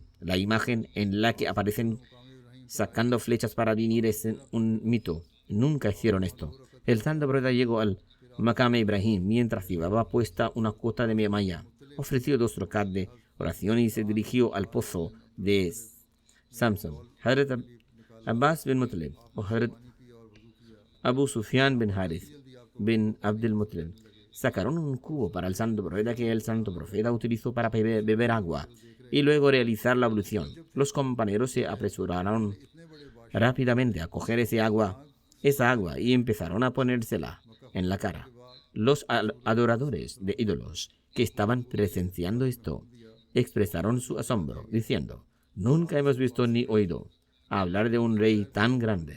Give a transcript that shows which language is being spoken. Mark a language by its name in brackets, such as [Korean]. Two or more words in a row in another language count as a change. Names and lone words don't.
[Spanish] La imagen en la que aparecen sacando flechas para divinir es un mito. Nunca hicieron esto. El santo profeta llegó al Maqam Ibrahim mientras llevaba puesta una cota de malla. Ofreció 2 rakat de oración y se dirigió al pozo de Samsam. Hazrat Abbas bin Muttalib o Hazrat Abu Sufyan bin Harith bin Abdul Muttalib sacaron un cubo para el santo profeta que el santo profeta utilizó para beber agua y luego realizar la ablución. Los compañeros se apresuraron rápidamente a coger esa agua y empezaron a ponérsela en la cara. Los adoradores de ídolos que estaban presenciando esto expresaron su asombro, diciendo: nunca hemos visto ni oído hablar de un rey tan grande.